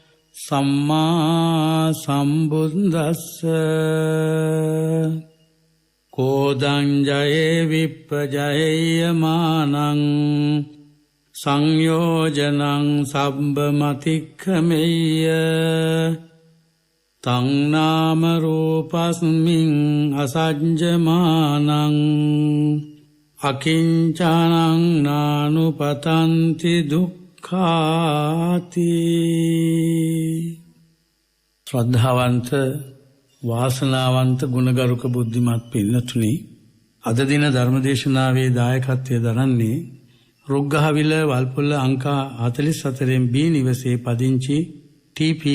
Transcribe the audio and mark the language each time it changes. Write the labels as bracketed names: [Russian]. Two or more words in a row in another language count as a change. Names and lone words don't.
[Pali] සම්මා සම්බුද්දස්ස කෝදං ජයේ විප්පජයේ මානං සංයෝජනං සබ්බ මතික්ඛමෙය්‍ය තං නාම රූපස්මින් අසඤ්ජමානං අකිංචනං නානුපතන්ති දුක්ඛාති. [Sinhala] ශ්‍රද්ධාවන්ත වාසනාවන්ත ගුණගරුක බුද්ධිමත් පින්නතුනි, අද දින ධර්මදේශනාවේ දායකත්වය දරන්නේ රුග්ගහවිල වල්පොල්ල අංකා 44 B නිවසේ පදිංචි ටී.පී.